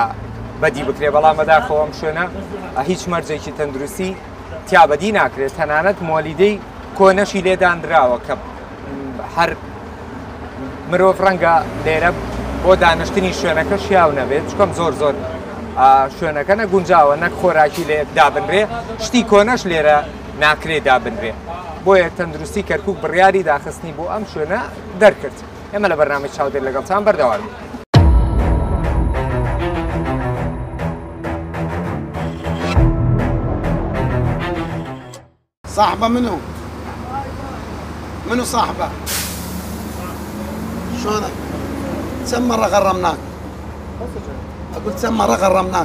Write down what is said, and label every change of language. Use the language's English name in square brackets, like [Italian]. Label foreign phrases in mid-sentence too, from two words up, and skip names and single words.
[Central Kurdish] بەدی بکرێ بەڵام بەداخەوە ئەم شوێنە هیچ مەرجێکی تەندروستی تیا بەدی ناکرێت تەنانەت مۆلیدەی کۆنەشی لێدانراوە کە هەر مرۆڤ ڕەنگە لێرە بۆ دانیشتنی شوێنەکە شیاو نەبێت چکەم زۆر شوێنەکە نەگونجاوە نەک خۆراکی لێ دابنرێ شتی کۆنەش لێرە ناکرێ دابنرێ بۆیە تەندروستی کەرکووک بڕیاری داخستنی بۆ ئەم شوێنە دەرکرد ئێمە لە بەرنامەی چاودێر لەگەڵتان بەردەوام [Arabic] صاحبه منو صاحبه شلونك؟ كم مرة غرمناك؟ اقول كم مرة غرمناك؟